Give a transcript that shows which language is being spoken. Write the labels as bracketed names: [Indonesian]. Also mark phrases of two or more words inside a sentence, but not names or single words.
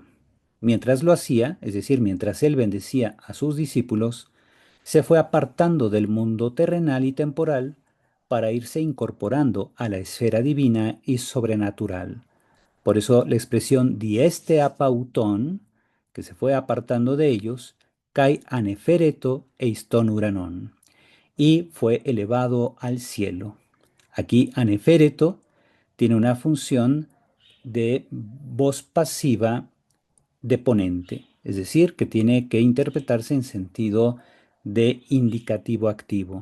[Spanish] Mientras lo hacía, es decir, mientras él bendecía a sus discípulos, se fue apartando del mundo terrenal y temporal para irse incorporando a la esfera divina y sobrenatural. Por eso la expresión [Greek] διέστη ἀπ᾽ αὐτῶν, [Spanish] que se fue apartando de ellos, [Greek] καὶ ἀνεφέρετο εἰς τὸν οὐρανόν, [Spanish] y fue elevado al cielo. Aquí anefereto tiene una función de voz pasiva deponente, es decir, que tiene que interpretarse en sentido de indicativo activo.